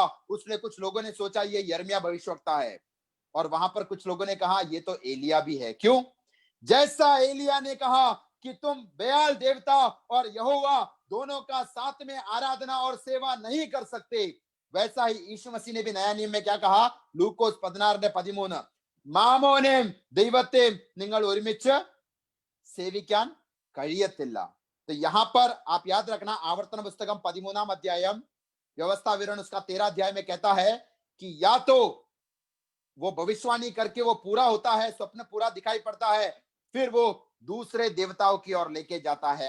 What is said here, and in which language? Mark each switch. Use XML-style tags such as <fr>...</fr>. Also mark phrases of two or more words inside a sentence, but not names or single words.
<hi>उसलिए कुछ लोगों ने सोचा ये यिर्मयाह भविष्यवक्ता है, और वहां पर कुछ लोगों ने कहा ये तो एलिया भी है। क्यों? जैसा एलिया ने कहा कि तुम बेआल देवता और यहोवा दोनों का साथ में आराधना और सेवा नहीं कर सकते, वैसा ही यीशु मसीह ने भी नया नियम में क्या कहा?</hi> <ml>ലൂക്കോസ് 16:13 മാമോനെയും ദൈവത്തെയും നിങ്ങൾ ഒരുമിച്ച് സേവിക്കാൻ കഴിയത്തില്ല।</ml> <hi>तो यहां पर आप याद रखना,</hi> <ml>ആവർത്തന പുസ്തകം 13 അധ്യായം</ml> <hi>व्यवस्था विवरण उसका 13 अध्याय में कहता है कि या तो वो भविष्यवाणी करके वो पूरा होता है, स्वप्न पूरा दिखाई पड़ता है, फिर वो दूसरे देवताओं की ओर लेके जाता है।</hi>